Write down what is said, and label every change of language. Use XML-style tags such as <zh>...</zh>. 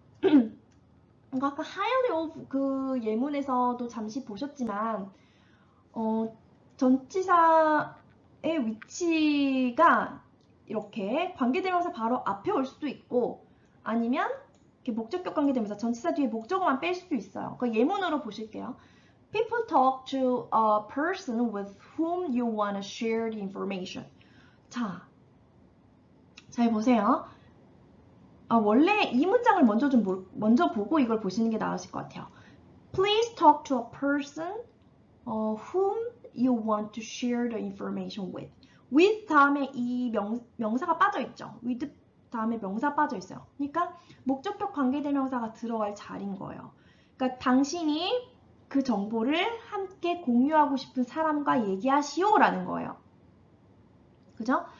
<ko>그러니까 아까 highly of 그 예문에서도 잠시 보셨지만 전치사의 위치가 이렇게 관계대명사 바로 앞에 올 수도 있고 아니면 이렇게 목적격 관계대명사 전치사 뒤에 목적어만 뺄 수도 있어요. 그 예문으로 보실게요.</ko> <en>People talk to a person with whom you want to share the information.</en> <ko>자, 잘 보세요. 원래 이 문장을 먼저 보고 이걸 보시는 게 나으실 것 같아요.</ko> <en>Please talk to a person whom you want to share the information with.</en> <ko>with 다음에 이 명사가 빠져 있죠. with 다음에 명사 빠져 있어요. 그러니까 목적격 관계대명사가 들어갈 자리인 거예요. 그러니까 당신이 그 정보를 함께 공유하고 싶은 사람과 얘기하시오라는 거예요. 그죠?</ko>